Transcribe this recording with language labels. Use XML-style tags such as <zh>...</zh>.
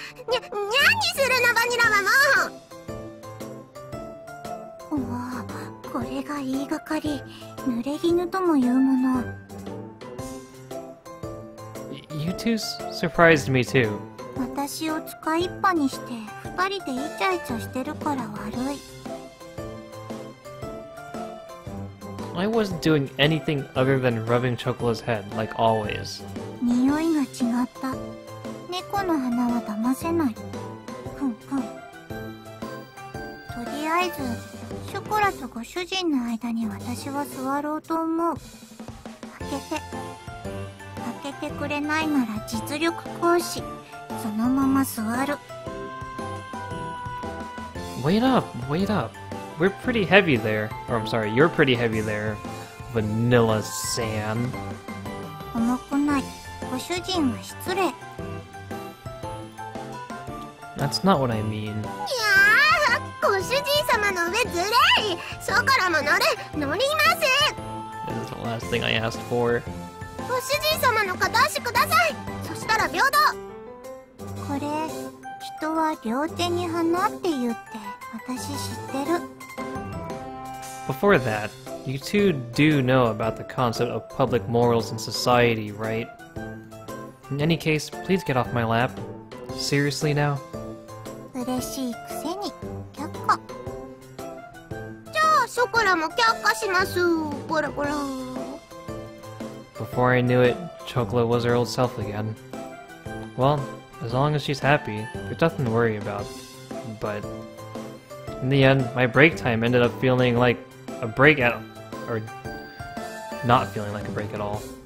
<ja>にゃんにするのバニラはもう。わあ、これが言いがかり、濡れ衣ともいうもの。</ja> <en>You two surprised me too.</en> <ja>私を使いっぱにして二人でイチャイチャしてるから悪い。</ja> <en>I wasn't doing anything other than rubbing Chocola's head, like always.</en> <ja>匂いが違った。猫の鼻は騙せない。ふんふん。とりあえず、ショコラとご主人の間に私は座ろうと思う。開けてくれないなら実力行使。そのまま座る。</ja> <en>Wait up. We're pretty heavy there. Or I'm sorry, you're pretty heavy there, Vanilla San.</en> <ja>重くない。ご主人は失礼。</ja> <en>That's not what I mean.</en> <ja>いやー、ご主人様の上ずれい。ショコラも乗りません。</ja> <en>This is the last thing I asked for.</en> <ja>ご主人様の片足ください。そしたら平等。これ、人は両手に花って言って私知ってる。</ja> <en>Before that, you two do know about the concept of public morals in society, right? In any case, please get off my lap. Seriously now?</en> <ja>嬉しいくせに却下。じゃあショコラも却下します。ボラボラ。</ja> <en>Before I knew it, Chocolate was her old self again. Well, as long as she's happy, there's nothing to worry about. But in the end, my break time ended up feeling like a break or not feeling like a break at all.</en>